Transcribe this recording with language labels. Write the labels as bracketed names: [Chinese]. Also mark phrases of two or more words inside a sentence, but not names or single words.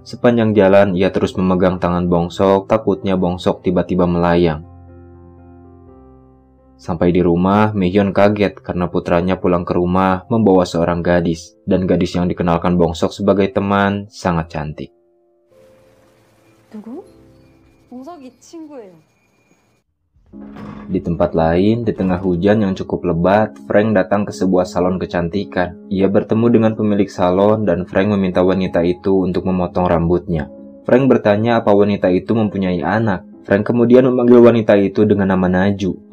[Indonesian] Sepanjang jalan ia terus memegang tangan Bongsok, takutnya Bongsok tiba-tiba melayang. Sampai di rumah, Mihyun kaget karena putranya pulang ke rumah membawa seorang gadis. Dan gadis yang dikenalkan Bongsok sebagai teman sangat cantik. [Korean] 누구? 봉석이 친구예요. [Indonesian] Di tempat lain, di tengah hujan yang cukup lebat, Frank datang ke sebuah salon kecantikan. Ia bertemu dengan pemilik salon dan Frank meminta wanita itu untuk memotong rambutnya. Frank bertanya apa wanita itu mempunyai anak. Frank kemudian memanggil wanita itu dengan nama Naju.